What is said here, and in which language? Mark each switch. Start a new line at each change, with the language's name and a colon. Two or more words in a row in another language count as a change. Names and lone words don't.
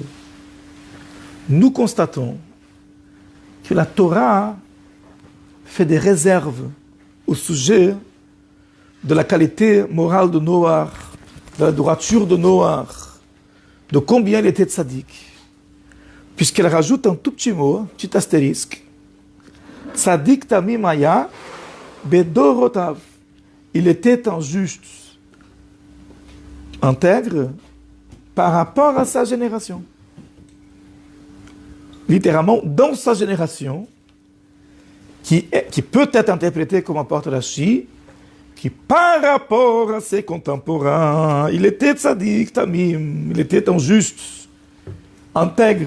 French: Nous constatons que la Torah fait des réserves au sujet de la qualité morale de Noach, de la droiture de Noach, de combien il était tzaddik. Puisqu'elle rajoute un tout petit mot, un petit astérisque.
Hebrew: צדיק תמים היה בדורותיו.
French: Il était un juste, intègre, par rapport à sa génération. Littéralement, dans sa génération, qui peut être interprétée comme apporte Rashi, qui par rapport à ses contemporains, il était
Hebrew: צדיק תמים,
French: il était un juste, intègre.